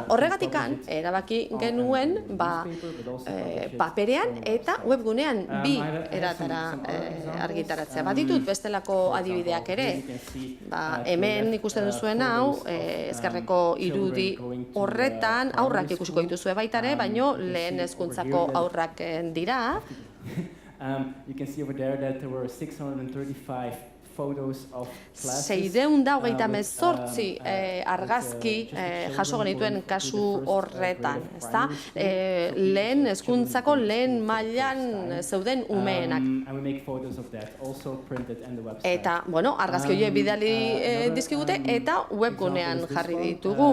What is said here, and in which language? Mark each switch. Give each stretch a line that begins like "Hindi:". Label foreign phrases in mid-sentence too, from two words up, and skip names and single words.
Basque: Horregatikan, erabaki genuen, paperean eta webgunean bi eratara argitaratzea. Baditut bestelako adibideak ere. Hemen ikusten duzuen hau, ezkerreko irudi horretan aurrak ikusiko dituzue baita ere, baino lehen hezkuntzako aurrak dira.
English: You can see over there that there were 635
Basque: 628 argazki jaso genituen kasu horretan, ezta? Lehen hezkuntzako lehen mailan zeuden umeenak. Eta, argazki horiek bidali dizkigute eta webgunean jarri ditugu.